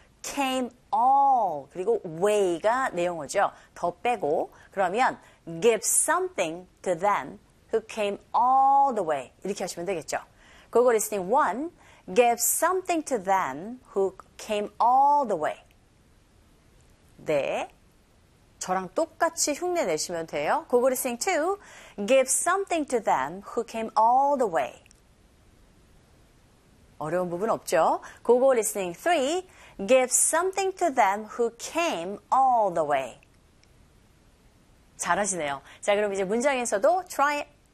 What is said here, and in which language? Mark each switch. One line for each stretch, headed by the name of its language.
English: Came all,
Korean: 그리고 way가 내용어죠. 더 빼고, 그러면
English: give something to them who came all the way.
Korean: 이렇게 하시면 되겠죠.
English: Google listening 1, give something to them who came all the way.
Korean: 네, 저랑 똑같이 흉내 내시면 돼요.
English: Google listening 2, give something to them who came all the way.
Korean: 어려운 부분 없죠.
English: Google listening 3, Give something to them who came all the way.
Korean: 잘하시네요. 자, 그럼 이제 문장에서도
English: try it.